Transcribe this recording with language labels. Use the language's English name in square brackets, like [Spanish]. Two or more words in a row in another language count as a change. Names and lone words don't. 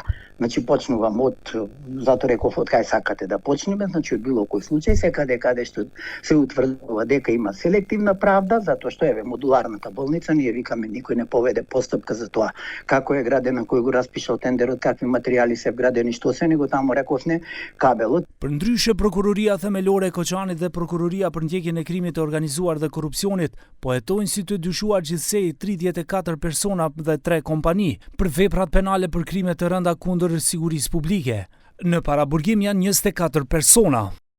[Macedonian] Значи почнувам затоа реков од кај сакате да почнеме, значи од било кој случај, секаде каде што се утврдува дека има селективна правда, затоа што модуларната болница, ние викаме никој не поведе постапка за тоа како е градена, кој го распишал тендерот, какви материјали се вградени, што се, него таму рековне кабелот. [Albanian] Përndryshe prokuroria themelore e Koçanit dhe prokuroria për ndjekjen e krimit të organizuar dhe korrupsionit po hetojnë si të dyshuar gjithsej 34 persona dhe 3 kompani për veprat penale për krime të rënda kundër sigurisë publike. Në paraburgim janë 24 persona.